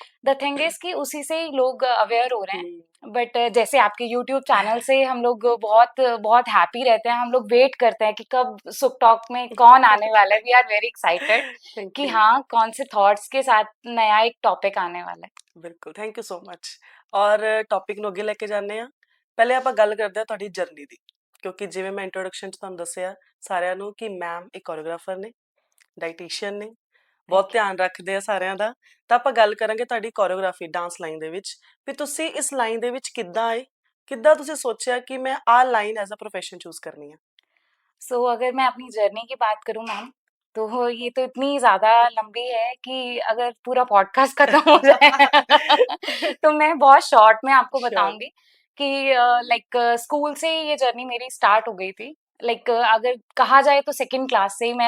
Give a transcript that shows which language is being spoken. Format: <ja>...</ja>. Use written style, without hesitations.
<en>the thing is</en> <hi>कि उसी से ही लोग अवेयर हो रहे हैं। बट जैसे आपके यूट्यूब चैनल से हम लोग बहुत बहुत हैप्पी रहते हैं, हम लोग वेट करते हैं कि कब सुख टॉक में कौन आने वाला है।</hi> <en>we are very excited thank</en> <hi>कि</hi> <en>You.</en> <hi>हाँ, कौन से थॉट्स के साथ नया एक टॉपिक आने वाला है।</hi> <pa>ਬਿਲਕੁਲ,</pa> <en>Thank you so much.</en> <pa>ਔਰ ਟੌਪਿਕ ਨੂੰ ਅੱਗੇ ਲੈ ਕੇ ਜਾਂਦੇ ਹਾਂ। ਪਹਿਲੇ ਆਪਾਂ ਗੱਲ ਕਰਦੇ ਹਾਂ ਤੁਹਾਡੀ ਜਰਨੀ ਦੀ, ਕਿਉਂਕਿ ਜਿਵੇਂ ਮੈਂ ਇੰਟਰੋਡਕਸ਼ਨ 'ਚ ਤੁਹਾਨੂੰ ਦੱਸਿਆ ਸਾਰਿਆਂ ਨੂੰ ਕਿ ਮੈਮ ਇੱਕ ਕੋਰੀਓਗ੍ਰਾਫਰ ਨੇ, ਡਾਈਟੀਸ਼ੀਅਨ ਨੇ, ਬਹੁਤ ਧਿਆਨ ਰੱਖਦੇ ਆ ਸਾਰਿਆਂ ਦਾ। ਤਾਂ ਆਪਾਂ ਗੱਲ ਕਰਾਂਗੇ ਤੁਹਾਡੀ ਕੋਰੀਓਗ੍ਰਾਫੀ ਡਾਂਸ ਲਾਈਨ ਦੇ ਵਿੱਚ, ਵੀ ਤੁਸੀਂ ਇਸ ਲਾਈਨ ਦੇ ਵਿੱਚ ਕਿੱਦਾਂ ਆਏ, ਕਿੱਦਾਂ ਤੁਸੀਂ ਸੋਚਿਆ कि मैं आ line as a profession choose करनी है।</pa> <hi>सो अगर मैं अपनी जर्नी की बात करूँ मैम, तो ये तो इतनी ज़्यादा लंबी है कि अगर पूरा पॉडकास्ट खत्म हो जाए तो मैं बहुत शॉर्ट में आपको</hi> <en>Sure.</en> <hi>बताऊंगी कि लाइक स्कूल से ही ये जर्नी मेरी स्टार्ट हो गई थी। लाइक अगर कहा जाए तो सेकंड क्लास से ही मैं</hi>